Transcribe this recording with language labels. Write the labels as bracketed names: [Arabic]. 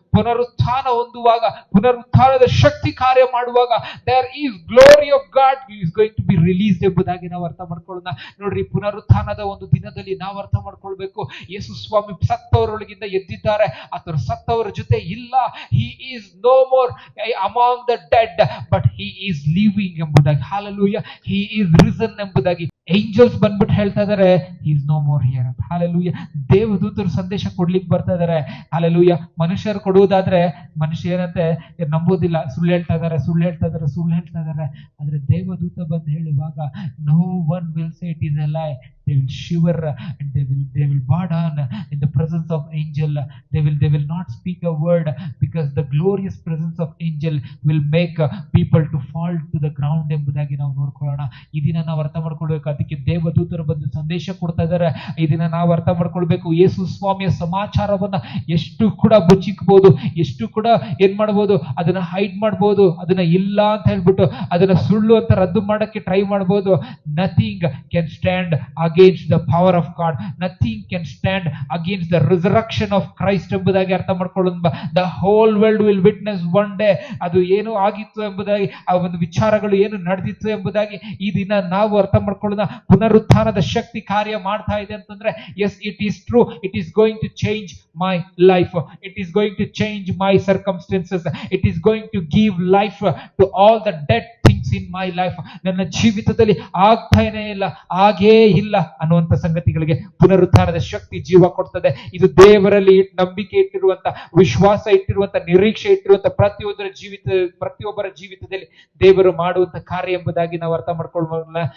[Kannada] ಪುನರುತ್ಥಾನ ಹೊಂದುವಾಗ, ಪುನರುತ್ಥಾನದ ಶಕ್ತಿ ಕಾರ್ಯ ಮಾಡುವಾಗ [English] there is glory of God is going to be released [Kannada] ಎಂಬುದಾಗಿ ನಾವು ಅರ್ಥ ಮಾಡ್ಕೊಳ್ಳೋಣ. ನೋಡ್ರಿ, ಪುನರುತ್ಥಾನದ ಒಂದು ದಿನದಲ್ಲಿ ನಾವು ಅರ್ಥ ಮಾಡ್ಕೊಳ್ಬೇಕು, ಯೇಸು ಸ್ವಾಮಿ ಸತ್ತವರೊಳಗಿಂದ ಎದ್ದಿದ್ದಾರೆ, ಆತನು ಸತ್ತವರ ಜೊತೆ ಇಲ್ಲ. [English] he is no more among the dead but he is living ಎಂಬುದಾಗಿ. Hallelujah. he is risen ಎಂಬುದಾಗಿ [Kannada] ಏಂಜಲ್ಸ್ ಬಂದ್ಬಿಟ್ಟು ಹೇಳ್ತಾ ಇದಾರೆ [English] is no more here [Kannada] ಅಂತ. ಹಾಲೆಲೂಯ. ದೇವದೂತರು ಸಂದೇಶ ಕೊಡ್ಲಿಕ್ಕೆ ಬರ್ತಾ ಇದಾರೆ. ಹಾಲೆಲೂಯ. ಮನುಷ್ಯರು ಕೊಡುವುದಾದ್ರೆ ಮನುಷ್ಯ ಏನಂತೆ ನಂಬೋದಿಲ್ಲ, ಸುಳ್ಳು ಹೇಳ್ತಾ ಇದಾರೆ, ಆದ್ರೆ ದೇವದೂತ ಬಂದು ಹೇಳುವಾಗ [English] No one will say it is a lie. They will shiver and they will bow down in the presence of angel. They will not speak a word, because the glorious presence of angel will make people to fall to the ground [Kannada] ಎಂಬುದಾಗಿ ನಾವು ನೋಡ್ಕೊಳ್ಳೋಣ. ಈ ದಿನ ನಾವು ಅರ್ಥ ಮಾಡ್ಕೊಳ್ಬೇಕು. ಅದಕ್ಕೆ ದೇವದೂತರು ಬಂದು ಸಂದೇಶ ಕೊಡ್ತಾ ಇದ್ದಾರೆ. ಈ ದಿನ ನಾವು ಅರ್ಥ ಮಾಡ್ಕೊಳ್ಬೇಕು, ಯೇಸು ಸ್ವಾಮಿಯ ಸಮಾಚಾರವನ್ನ ಎಷ್ಟು ಕೂಡ ಬಚ್ಚಿಕ್ಬೋದು, ಎಷ್ಟು ಕೂಡ ಏನ್ ಮಾಡ್ಬೋದು, ಅದನ್ನ ಹೈಡ್ ಮಾಡ್ಬೋದು, ಅದನ್ನ ಇಲ್ಲ ಅಂತ ಹೇಳ್ಬಿಟ್ಟು ಅದನ್ನ ಸುಳ್ಳು ಅಂತ ರದ್ದು ಮಾಡಕ್ಕೆ ಟ್ರೈ ಮಾಡ್ಬೋದು. [English] Nothing can stand against the power of God. Nothing can stand against the resurrection of Christ [Kannada] ಎಂಬುದಾಗಿ ಅರ್ಥ ಮಾಡ್ಕೊಳ್ಳೋಣ. [English] The whole world will witness one day. [Kannada] ಅದು ಏನು ಆಗಿತ್ತು ಎಂಬುದಾಗಿ, ಆ ಒಂದು ವಿಚಾರಗಳು ಏನು ನಡೆದಿತ್ತು ಎಂಬುದಾಗಿ ಈ ದಿನ ನಾವು ಅರ್ಥ ಮಾಡ್ಕೊಳ್ಳೋಣ. ಪುನರುತ್ಥಾನದ ಶಕ್ತಿ ಕಾರ್ಯ ಮಾಡ್ತಾ ಇದೆ ಅಂತಂದ್ರೆ, [English] yes, it is true. It is going to change my life. It is going to change my circumstances. It is going to give life to all the dead things in my life. [Kannada] ನನ್ನ ಜೀವಿತದಲ್ಲಿ ಆಗ್ತಾನೇ ಇಲ್ಲ, ಆಗೇ ಇಲ್ಲ ಅನ್ನುವಂಥ ಸಂಗತಿಗಳಿಗೆ ಪುನರುತ್ಥಾನದ ಶಕ್ತಿ ಜೀವ ಕೊಡ್ತದೆ. ಇದು ದೇವರಲ್ಲಿ ನಂಬಿಕೆ ಇಟ್ಟಿರುವಂತ, ವಿಶ್ವಾಸ ಇಟ್ಟಿರುವಂತ, ನಿರೀಕ್ಷೆ ಇಟ್ಟಿರುವಂತ ಪ್ರತಿಯೊಬ್ಬರ ಜೀವಿತದಲ್ಲಿ ದೇವರು ಮಾಡುವಂತ ಕಾರ್ಯ ಎಂಬುದಾಗಿ ನಾವು ಅರ್ಥ ಮಾಡ್ಕೊಳ್ಳೋಣ.